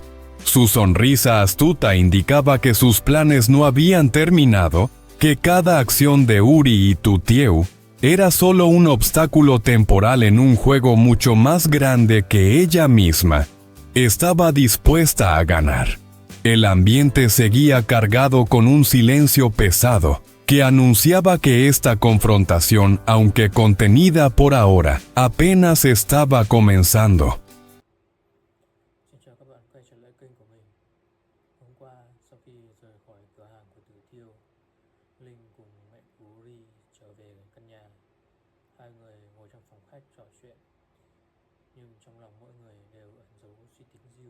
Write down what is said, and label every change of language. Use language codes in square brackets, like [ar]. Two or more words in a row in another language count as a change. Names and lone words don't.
[es] Su sonrisa astuta indicaba que sus planes no habían terminado que cada acción de Uri y Tutieu era solo un obstáculo temporal en un juego mucho más grande que ella misma estaba dispuesta a ganar. El ambiente seguía cargado con un silencio pesado que anunciaba que esta confrontación, aunque contenida por ahora, apenas estaba comenzando. [vi] Xin chào các bạn quay trở lại kênh của mình. Hôm qua, sau khi rời khỏi cửa hàng của Tử Tiêu, Linh cùng mẹ của Uri trở về căn nhà. Hai người ngồi trong phòng khách trò chuyện, nhưng trong lòng mỗi người đều ẩn giấu suy tính riêng.